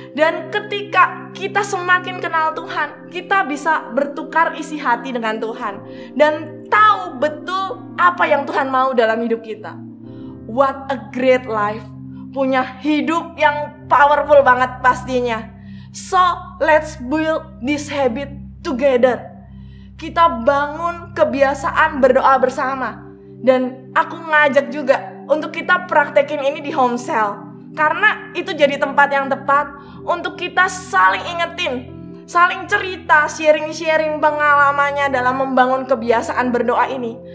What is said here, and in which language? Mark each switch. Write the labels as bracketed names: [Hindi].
[Indonesian] Dan ketika kita semakin kenal Tuhan, kita bisa bertukar isi hati dengan Tuhan dan tahu betul apa yang Tuhan mau dalam hidup kita. [English] What a great life. [Indonesian] Punya hidup yang powerful banget pastinya. [English] So, let's build this habit together. [Indonesian] Kita bangun kebiasaan berdoa bersama. Dan aku ngajak juga untuk kita praktekin ini di home cell. Karena itu jadi tempat yang tepat untuk kita saling ingetin, saling cerita, sharing pengalamannya dalam membangun kebiasaan berdoa ini.